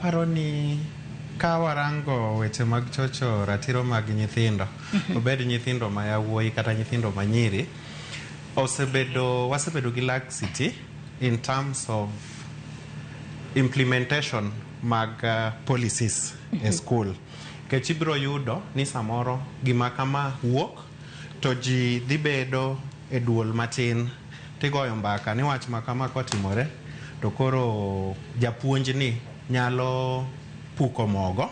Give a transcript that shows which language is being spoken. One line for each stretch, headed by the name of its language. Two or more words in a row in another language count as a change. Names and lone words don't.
Luo (Kenya and Tanzania): aparo ni ka warango weche mag chocho ratiro mag nyithindo, obed nyithindo ma yawuoyi kata nyithindo ma nyiri, wasebedo gi
English: laxity in terms of implementation
Luo (Kenya and Tanzania): mag policies e school. Kech ibiro yudo ni samoro gima kama wuok to ji dhi bedo e duol matin tigoyo mbaka ni wach makama kotimore to koro japuonj ni nyalo puko mogo.